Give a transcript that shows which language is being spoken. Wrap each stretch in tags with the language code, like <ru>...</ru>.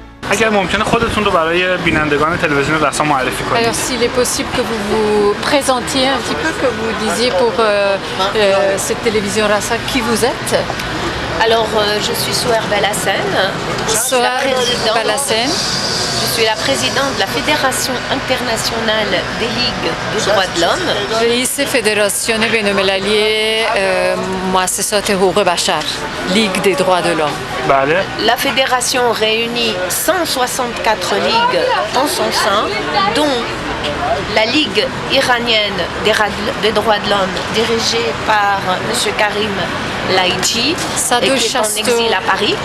<fa>اگر ممکنه خودتون رو برای بینندگان تلویزیون رسا معرفی کنید.</fa> <fr>Alors s'il est possible que vous vous présentiez un petit peu, que vous disiez pour cette télévision Rassa qui vous êtes. Alors je suis Souher Belassen. Souher Belassen. Je suis la présidente de la Fédération internationale des ligues des droits de l'homme.</fr> <fa>رئیس فدراسیون بین‌المللی مؤسسات حقوق بشر، Ligue des droits de l'homme. بله.</fa> <fr>La fédération réunit 164 ligues en son sein, dont la Ligue iranienne des droits de l'homme, dirigée par M. Karim Laichi, et qui est en exil à Paris.</fr>